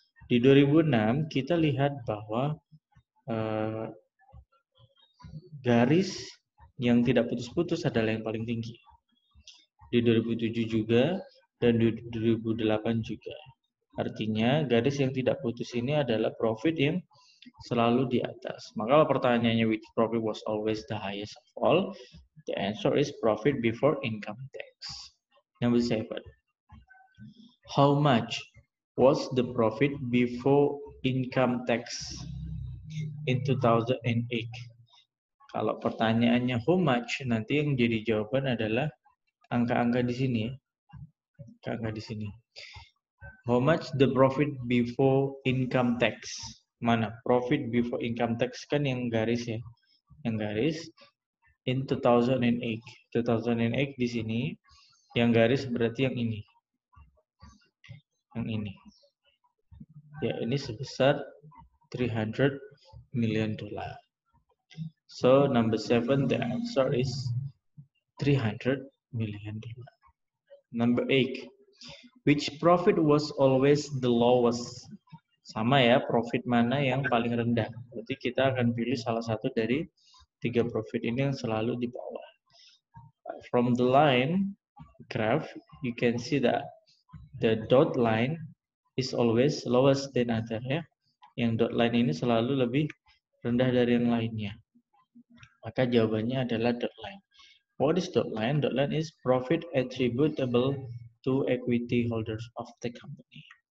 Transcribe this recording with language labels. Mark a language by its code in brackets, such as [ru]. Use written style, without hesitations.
[id] Di 2006 kita lihat bahwa garis yang tidak putus-putus adalah yang paling tinggi. Di 2007 juga dan di 2008 juga. Artinya garis yang tidak putus ini adalah profit yang selalu di atas. Maka pertanyaannya [en] which profit was always the highest of all? The answer is profit before income tax. Number 7. How much was the profit before income tax in 2008? [id] Kalau pertanyaannya [en] how much, [id] nanti yang jadi jawaban adalah angka-angka di sini. Angka-angka di sini. [en] How much the profit before income tax? [id] Mana? [en] Profit before income tax [id] kan yang garis ya. Yang garis in 2008. 2008 di sini yang garis berarti yang ini. Yang ini. Ya, ini sebesar $300 million. [en] So number 7, the answer is $300 million. Number 8. Which profit was always the lowest? [id] Sama ya, profit mana yang paling rendah. Berarti kita akan pilih salah satu dari 3 profit ini yang selalu di bawah. [en] From the line graph, you can see that the dot line is always lowest than other ya. [id] Yang dot line ini selalu lebih rendah dari yang lainnya. Maka jawabannya adalah dot line. [en] What is dot line? Dot line is profit attributable to equity holders of the company.